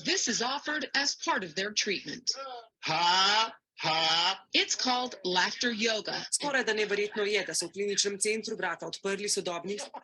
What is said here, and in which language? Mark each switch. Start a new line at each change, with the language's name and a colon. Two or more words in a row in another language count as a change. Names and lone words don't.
English: This is offered as part of their treatment. It's called laughter yoga.
Slovenian: Skoraj da neverjetno je, da so v kliničnem centru vrata odprli sodobni.